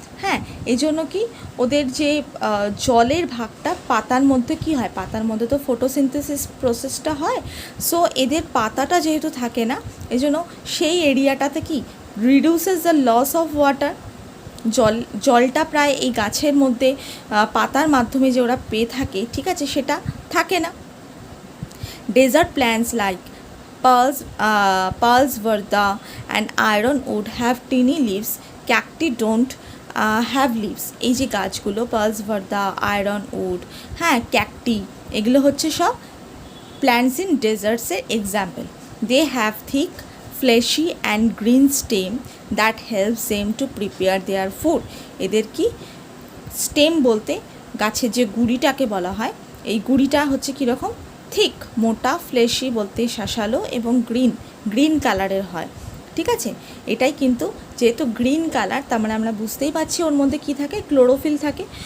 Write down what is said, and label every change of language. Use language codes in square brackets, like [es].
[bn] হ্যাঁ, এই জন্য কি ওদের যে জলের ভাগটা পাতার মধ্যে কি হয়, পাতার মধ্যে তো ফটোসিনথেসিস প্রসেসটা হয়। সো এদের পাতাটা যেহেতু থাকে না, এই জন্য সেই এরিয়াটাতে কি [en] Reduces the loss of water. [bn] জলটা প্রায় এই গাছের মধ্যে পাতার মাধ্যমে যে ওরা পেয়ে থাকে, ঠিক আছে, সেটা থাকে না। [en] Desert plants like Pearls Varda and ironwood have tiny leaves. Cacti don't have leaves. [bn] এই যে গাছগুলো Pearls Varda, ironwood, হ্যাঁ, ক্যাকটি, এগুলো হচ্ছে সব [en] plants in deserts [bn] এর example. [en] They have thick, fleshy and green stem that helps them to prepare their food. [bn] এদের কি স্টেম বলতে গাছের যে গুঁড়িটাকে বলা হয়, এই গুঁড়িটা হচ্ছে কীরকম, থিক, মোটা, ফ্লেশি বলতে শাঁসালো এবং গ্রিন কালারের হয়, ঠিক আছে। এটাই কিন্তু যেহেতু গ্রিন কালার, তার মানে আমরা বুঝতেই পারছি ওর মধ্যে কি থাকে, ক্লোরোফিল থাকে।